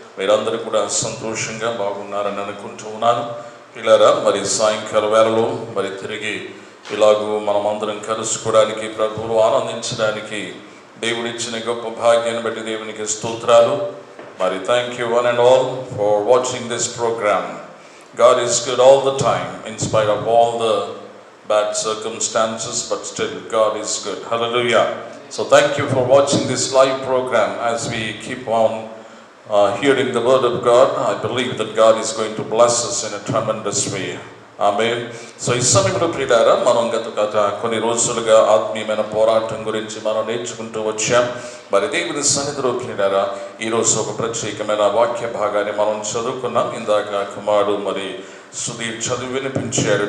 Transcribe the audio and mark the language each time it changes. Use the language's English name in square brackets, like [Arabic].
[Telugu] మీరందరూ కూడా సంతోషంగా బాగున్నారని అనుకుంటూ ఉన్నాను. పిల్లరా, మరి సాయంకాల వేళలో మరి తిరిగి ఇలాగూ మనం అందరం కలుసుకోవడానికి, ప్రభువును ఆనందించడానికి దేవుడిచ్చిన గొప్ప భాగ్యాన్ని బట్టి దేవునికి స్తోత్రాలు. [English] మరి thank you one and all for watching this program. God is good all the time in spite of all the bad circumstances, but still God is good. Hallelujah. So thank you for watching this live program as we keep on hearing the word of God. I believe that God is going to bless us in a tremendous way. [Telugu] Amen. So ఈ సమయంలో ప్రియులారా, మనం గత కొన్ని రోజులుగా ఆత్మీయమైన పోరాటం గురించి మనం నేర్చుకుంటూ వచ్చాం. మరి దేవుని సన్నిధిలో ప్రియులారా, ఈరోజు ఒక ప్రత్యేకమైన వాక్య భాగాన్ని మనం చదువుకున్నాం. ఇందాక కుమారుడు మరి సుధీర్ చదువు వినిపించాడు.